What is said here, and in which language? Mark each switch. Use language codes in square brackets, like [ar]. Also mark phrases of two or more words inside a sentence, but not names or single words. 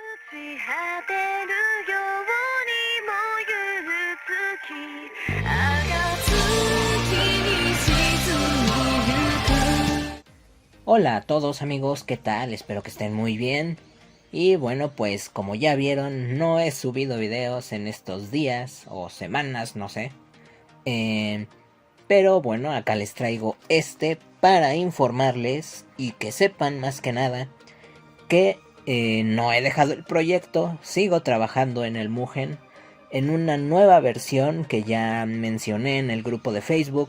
[ja] 果てるように燃ゆる月暁に沈みゆく [es] Hola a todos amigos, ¿qué tal? Espero que estén muy bien. Y bueno, pues como ya vieron, no he subido videos en estos días o semanas, no sé. Eh, pero bueno, acá les traigo este para informarles y que sepan más que nada que no he dejado el proyecto, sigo trabajando en el Mugen en una nueva versión que ya mencioné en el grupo de Facebook.